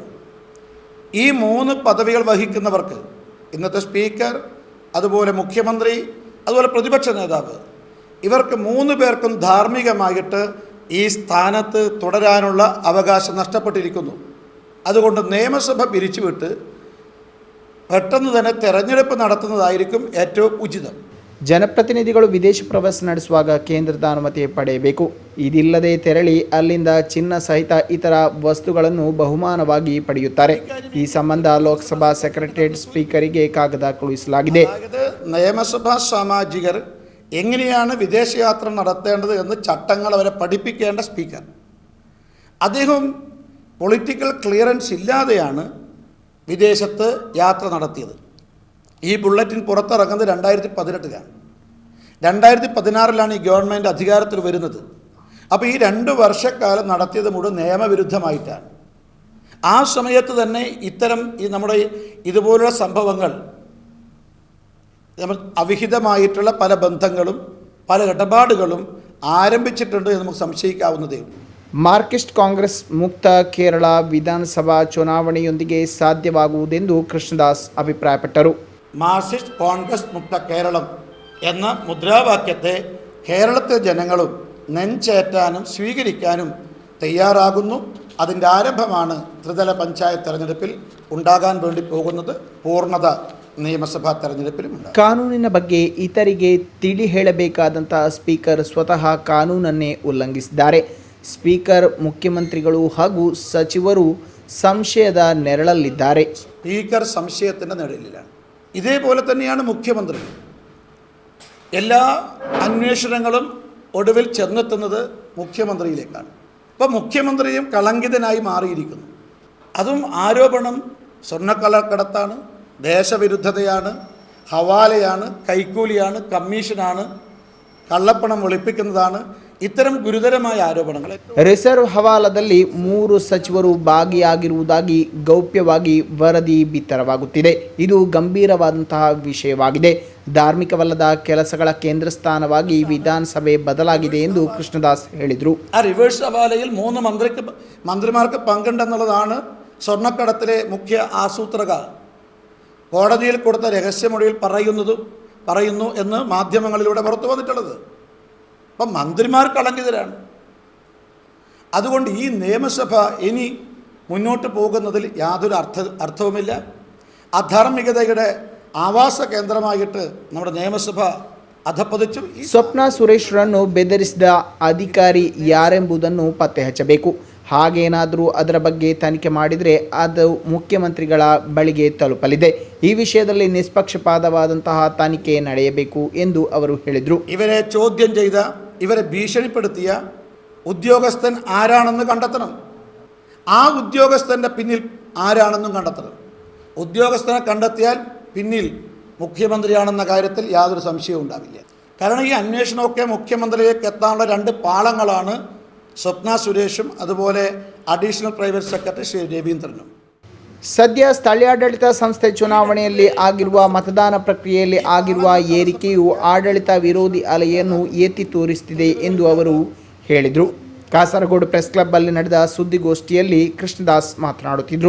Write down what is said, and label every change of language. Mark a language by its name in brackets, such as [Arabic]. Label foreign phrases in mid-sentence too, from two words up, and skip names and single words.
[Malayalam] ഈ 3 പദവികൾ വഹിക്കുന്നവർക്ക്, ഇന്നത്തെ സ്പീക്കർ, അതുപോലെ മുഖ്യമന്ത്രി, അതുപോലെ പ്രതിപക്ഷ നേതാവ്, ഇവർക്ക് 3 പേർക്കും ധാർമ്മികമായിട്ട് ഈ സ്ഥാനത്ത് തുടരാനുള്ള അവകാശം നഷ്ടപ്പെട്ടിരിക്കുന്നു. അതുകൊണ്ട് നിയമസഭ പിരിച്ചുവിട്ട് പെട്ടെന്ന് തന്നെ തെരഞ്ഞെടുപ്പ് നടത്തുന്നതായിരിക്കും ഏറ്റവും ഉചിതം. [Kannada] ಜನಪ್ರತಿನಿಧಿಗಳು ವಿದೇಶ ಪ್ರವಾಸ ನಡೆಸುವಾಗ ಕೇಂದ್ರದ ಅನುಮತಿ ಪಡೆಯಬೇಕು. ಇದಿಲ್ಲದೆ ತೆರಳಿ ಅಲ್ಲಿಂದ ಚಿನ್ನ ಸಹಿತ ಇತರ ವಸ್ತುಗಳನ್ನು ಬಹುಮಾನವಾಗಿ ಪಡೆಯುತ್ತಾರೆ. ಈ ಸಂಬಂಧ ಲೋಕಸಭಾ ಸೆಕ್ರೆಟರಿಯೇಟ್ ಸ್ಪೀಕರಿಗೆ ಕಾಗದ ಕಳುಹಿಸಲಾಗಿದೆ. [Malayalam] നിയമസഭാ സാമാജികർ എങ്ങനെയാണ് വിദേശയാത്ര നടത്തേണ്ടത് എന്ന് ചട്ടങ്ങൾ അവരെ പഠിപ്പിക്കേണ്ട സ്പീക്കർ, അദ്ദേഹം പൊളിറ്റിക്കൽ ക്ലിയറൻസ് ഇല്ലാതെയാണ് വിദേശത്ത് യാത്ര നടത്തിയത്. ഈ ബുള്ളറ്റിൻ പുറത്തിറങ്ങുന്നത് 2018-ലാണ്. 2016-ലാണ് ഈ ഗവൺമെൻറ് അധികാരത്തിൽ വരുന്നത്. അപ്പോൾ ഈ 2 വർഷക്കാലം നടത്തിയത് മുഴുവൻ നിയമവിരുദ്ധമായിട്ടാണ്. ആ സമയത്ത് തന്നെ ഇത്തരം നമ്മുടെ ഇതുപോലുള്ള സംഭവങ്ങൾ, അവിഹിതമായിട്ടുള്ള പല ബന്ധങ്ങളും പല ഇടപാടുകളും ആരംഭിച്ചിട്ടുണ്ട് എന്ന് നമുക്ക് സംശയിക്കാവുന്നതേ ഉള്ളൂ. [Kannada] ಮಾರ್ಕ್ಸಿಸ್ಟ್ ಕಾಂಗ್ರೆಸ್ ಮುಕ್ತ ಕೇರಳ ವಿಧಾನಸಭಾ ಚುನಾವಣೆಯೊಂದಿಗೆ ಸಾಧ್ಯವಾಗುವುದೆಂದು ಕೃಷ್ಣದಾಸ್ ಅಭಿಪ್ರಾಯಪಟ್ಟರು. [Malayalam] മാർക്സിസ്റ്റ് കോൺഗ്രസ് മുക്ത കേരളം എന്ന മുദ്രാവാക്യത്തെ കേരളത്തിലെ ജനങ്ങളും നെഞ്ചേറ്റാനും സ്വീകരിക്കാനും തയ്യാറാകുന്നു. അതിൻ്റെ ആരംഭമാണ് ത്രിതല പഞ്ചായത്ത് തെരഞ്ഞെടുപ്പിൽ ഉണ്ടാകാൻ വേണ്ടി പോകുന്നത്. പൂർണ്ണത നിയമസഭാ തെരഞ്ഞെടുപ്പിലും [Kannada] ಕಾನೂನಿನ ಬಗ್ಗೆ ಇತರಿಗೆ ತಿಳಿ ಹೇಳಬೇಕಾದಂತಹ ಸ್ಪೀಕರ್ ಸ್ವತಃ ಕಾನೂನನ್ನೇ ಉಲ್ಲಂಘಿಸಿದ್ದಾರೆ. ಸ್ಪೀಕರ್, ಮುಖ್ಯಮಂತ್ರಿಗಳು ಹಾಗೂ ಸಚಿವರು ಸಂಶಯದ ನೆರಳಲ್ಲಿದ್ದಾರೆ. [Malayalam] സ്പീക്കർ സംശയത്തിൻ്റെ നിഴലിലാണ്. ഇതേപോലെ തന്നെയാണ് മുഖ്യമന്ത്രി. എല്ലാ അന്വേഷണങ്ങളും ഒടുവിൽ ചെന്നെത്തുന്നത് മുഖ്യമന്ത്രിയിലേക്കാണ്. അപ്പോൾ മുഖ്യമന്ത്രിയും കളങ്കിതനായി മാറിയിരിക്കുന്നു. അതും ആരോപണം സ്വർണ്ണക്കള്ളക്കടത്താണ്, ദേശവിരുദ്ധതയാണ്, ഹവാലയാണ്, കൈക്കൂലിയാണ്, കമ്മീഷനാണ്, കള്ളപ്പണം ഒളിപ്പിക്കുന്നതാണ്. ഇത്തരം ഗുരുതരമായ ആരോപണങ്ങൾ [Kannada] ರಿಸರ್ವ್ ಹವಾಲದಲ್ಲಿ 3 ಸಚಿವರು ಭಾಗಿಯಾಗಿರುವುದಾಗಿ ಗೌಪ್ಯವಾಗಿ ವರದಿ ಬಿತ್ತರವಾಗುತ್ತಿದೆ. ಇದು ಗಂಭೀರವಾದಂತಹ ವಿಷಯವಾಗಿದೆ. ಧಾರ್ಮಿಕವಲ್ಲದ ಕೆಲಸಗಳ ಕೇಂದ್ರ ಸ್ಥಾನವಾಗಿ ವಿಧಾನಸಭೆ ಬದಲಾಗಿದೆ ಎಂದು ಕೃಷ್ಣದಾಸ್ ಹೇಳಿದರು. [Malayalam] ആ റിവേഴ്സ് ഹവാലയിൽ 3 മന്ത്രിമാർക്ക് പങ്കുണ്ടെന്നുള്ളതാണ് സ്വർണ്ണക്കടത്തിലെ മുഖ്യ ആസൂത്രകർ കോടതിയിൽ കൊടുത്ത രഹസ്യമൊഴിയിൽ പറയുന്നു എന്ന് മാധ്യമങ്ങളിലൂടെ പുറത്തു വന്നിട്ടുള്ളത്. അപ്പം മന്ത്രിമാർ കളങ്കിതരാണ്. അതുകൊണ്ട് ഈ നിയമസഭ ഇനി മുന്നോട്ട് പോകുന്നതിൽ യാതൊരു അർത്ഥവുമില്ല. അധാർമികതയുടെ ആവാസ കേന്ദ്രമായിട്ട് നമ്മുടെ നിയമസഭ അധഃപതിച്ചു. [Kannada] ಸ್ವಪ್ನ ಸುರೇಶ್ರನ್ನು ಬೆದರಿಸಿದ ಅಧಿಕಾರಿ ಯಾರೆಂಬುದನ್ನು ಪತ್ತೆ ಹಚ್ಚಬೇಕು. ಹಾಗೇನಾದರೂ ಅದರ ಬಗ್ಗೆ ತನಿಖೆ ಮಾಡಿದರೆ ಅದು ಮುಖ್ಯಮಂತ್ರಿಗಳ ಬಳಿಗೆ ತಲುಪಲಿದೆ. ಈ ವಿಷಯದಲ್ಲಿ ನಿಷ್ಪಕ್ಷಪಾತವಾದಂತಹ ತನಿಖೆ ನಡೆಯಬೇಕು ಎಂದು ಅವರು ಹೇಳಿದರು. [Malayalam] ಇವರೇ ചോദ്യം ചെയ്ത ഇവരെ ഭീഷണിപ്പെടുത്തിയ ഉദ്യോഗസ്ഥൻ ആരാണെന്ന് കണ്ടെത്തണം. ആ ഉദ്യോഗസ്ഥൻ്റെ പിന്നിൽ ആരാണെന്നും കണ്ടെത്തണം. ഉദ്യോഗസ്ഥനെ കണ്ടെത്തിയാൽ പിന്നിൽ മുഖ്യമന്ത്രിയാണെന്ന കാര്യത്തിൽ യാതൊരു സംശയവും ഉണ്ടാവില്ല. കാരണം ഈ അന്വേഷണമൊക്കെ മുഖ്യമന്ത്രിയിലേക്ക് എത്താനുള്ള 2 പാളങ്ങളാണ് സ്വപ്ന സുരേഷും അതുപോലെ അഡീഷണൽ പ്രൈവറ്റ് സെക്രട്ടറി ശ്രീ രവീന്ദ്രനും. [Kannada] ಸದ್ಯ ಸ್ಥಳೀಯಾಡಳಿತ ಸಂಸ್ಥೆ ಚುನಾವಣೆಯಲ್ಲಿ ಆಗಿರುವ ಮತದಾನ ಪ್ರಕ್ರಿಯೆಯಲ್ಲಿ ಆಗಿರುವ ಏರಿಕೆಯು ಆಡಳಿತ ವಿರೋಧಿ ಅಲೆಯನ್ನು ಎತ್ತಿ ತೋರಿಸುತ್ತಿದೆ ಎಂದು ಅವರು ಹೇಳಿದರು. ಕಾಸರಗೋಡು ಪ್ರೆಸ್ ಕ್ಲಬ್ ಅಲ್ಲಿ ನಡೆದ ಸುದ್ದಿಗೋಷ್ಠಿಯಲ್ಲಿ ಕೃಷ್ಣದಾಸ್ ಮಾತನಾಡುತ್ತಿದ್ದರು.